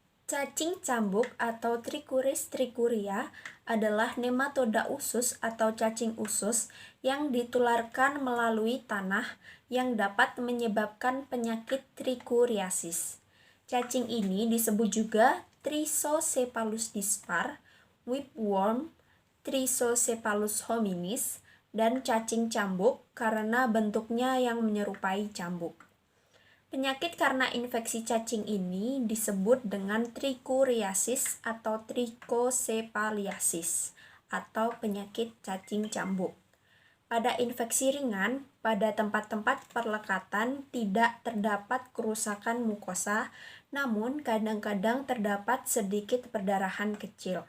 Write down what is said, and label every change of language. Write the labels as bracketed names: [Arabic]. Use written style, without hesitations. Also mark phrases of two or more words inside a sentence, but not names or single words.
[Indonesian] Cacing cambuk atau Trichuris trichuria adalah nematoda usus atau cacing usus yang ditularkan melalui tanah yang dapat menyebabkan penyakit trichuriasis. Cacing ini disebut juga Trichocephalus dispar, whipworm, Trichocephalus hominis, dan cacing cambuk karena bentuknya yang menyerupai cambuk. Penyakit karena infeksi cacing ini disebut dengan trichuriasis atau trichocephaliasis atau penyakit cacing cambuk. Pada infeksi ringan, pada tempat-tempat perlekatan tidak terdapat kerusakan mukosa, namun kadang-kadang terdapat sedikit perdarahan kecil.